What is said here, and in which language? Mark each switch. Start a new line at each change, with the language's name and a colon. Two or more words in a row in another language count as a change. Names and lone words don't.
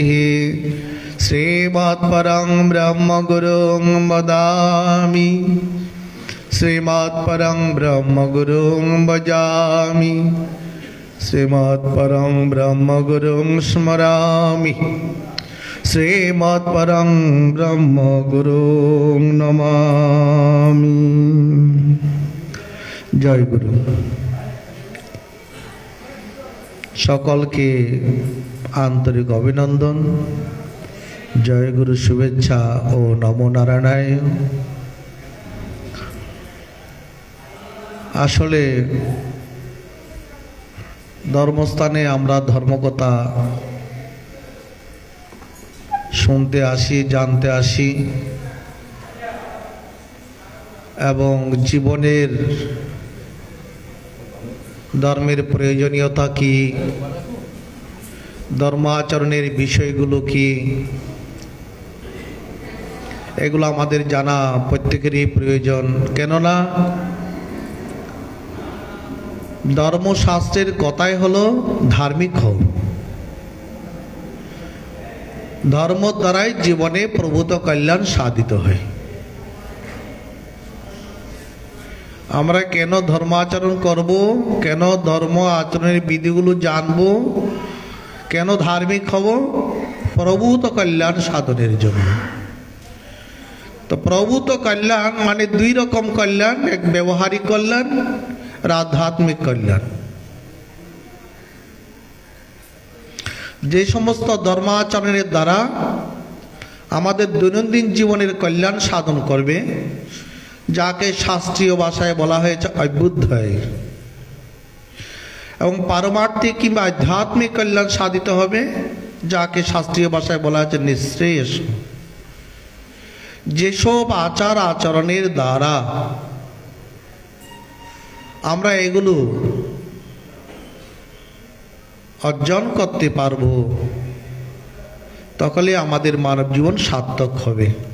Sanskrit: श्रीमत्परं ब्रह्मगुरुं वदामि श्रीमत्परं ब्रह्मगुरुं भजामि श्रीमत्परं ब्रह्मगुरुं स्मरामि श्रीमत्परं ब्रह्मगुरुं नमामि।
Bangla: জয় গুরু। সকল কে আন্তরিক অভিনন্দন, জয় গুরু শুভেচ্ছা ও নমো নারায়ণ। আসলে ধর্মস্থানে আমরা ধর্মকথা শুনতে আসি জানতে আসি এবং জীবনের ধর্মের প্রয়োজনীয়তা কী ধর্মাচরণের বিষয়গুলো কী এগুলো আমাদের জানা প্রত্যেকেরই প্রয়োজন। কেননা ধর্মশাস্ত্রের কথাই হলো ধার্মিক হও, ধর্ম দ্বারাই জীবনে প্রভূত কল্যাণ সাধিত হয়। আমরা কেন ধর্ম আচরণ করব, কেন ধর্ম আচরণ বিধিগুলো জানবো, কেন ধার্মিক হব, প্রভূত কল্যাণ সাধনের জন্য। তো প্রভূত কল্যাণ মানে দুই রকম কল্যাণ, এক ব্যবহারিক কল্যাণ আর আধ্যাত্মিক কল্যাণ। যে সমস্ত ধর্মাচরণের দ্বারা আমাদের দৈনন্দিন জীবনের কল্যাণ সাধন করবে যাকে শাস্ত্রীয় ভাষায় বলা হয়েছে অভ্যুদয়, এবং পারমার্থিক কিংবা আধ্যাত্মিক কল্যাণ সাধিত হবে যাকে শাস্ত্রীয় ভাষায় বলা হয়েছে নিঃশ্রেয়স। যেসব আচার আচরণের দ্বারা আমরা এগুলো অর্জন করতে পারব, তখনই আমাদের মানব জীবন সার্থক হবে।